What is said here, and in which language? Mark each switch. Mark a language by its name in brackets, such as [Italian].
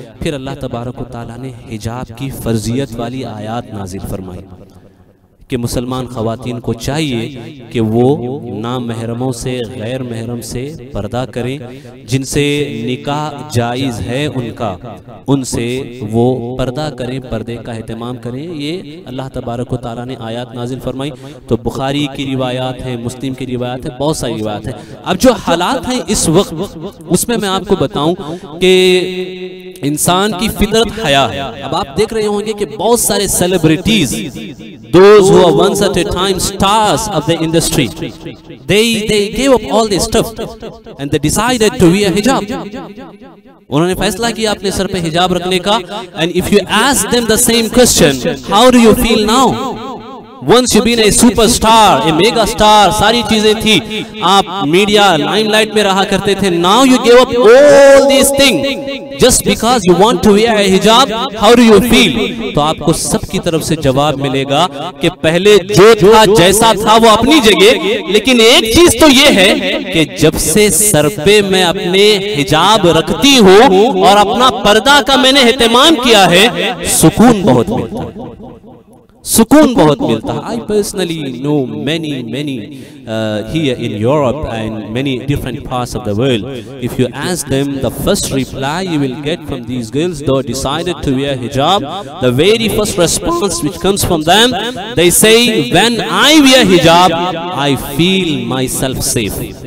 [Hindi] फिर अल्लाह तबारक व तआला ने हिजाब की फ़र्जियत वाली आयात नाजिल फरमाई कि मुसलमान ख़वातीन को चाहिए कि वो नामहरमों से, गैर महरम से पर्दा करें, जिनसे निकाह जायज़ है उनका, उनसे वो पर्दा करें, पर्दे का एहतमाम करें। ये अल्लाह तबारक व तआला ने आयत नाजिल फरमाई। तो बुखारी की रिवायात है, मुस्लिम की रिवायात है, बहुत सारी रिवायात है। अब जो हालात हैं इस वक्त, उसमें मैं आपको बताऊं कि इंसान की फितरत हया है। अब आप देख रहे होंगे कि बहुत सारे celebrities, [English] those who are once at a time stars of the industry, they gave up all this stuff and they decided to wear hijab. [Hindi] उन्होंने फैसला किया अपने सर पे हिजाब रखने का। [English] And if you ask them the same question, how do you feel now? Once you been a superstar, a mega star, [Hindi] सारी चीजें थी, आप मीडिया लाइमलाइट में रहा करते थे। [English] Now you gave up all these things just because you want to wear a hijab. How do you feel? [Hindi] तो आपको सबकी तरफ से जवाब मिलेगा कि पहले जो था जैसा था वो अपनी जगह, लेकिन एक चीज तो ये है कि जब से सर पे मैं अपने हिजाब रखती हूँ और अपना पर्दा का मैंने एहतमाम किया है, सुकून बहुत मिलता है, सुकून बहुत मिलता है। [English] I personally know many here in Europe and many different parts of the world. If you ask them, the first reply you will get from these girls, though decided to wear hijab, the very first response which comes from them, they say, when I wear hijab, I feel myself safe.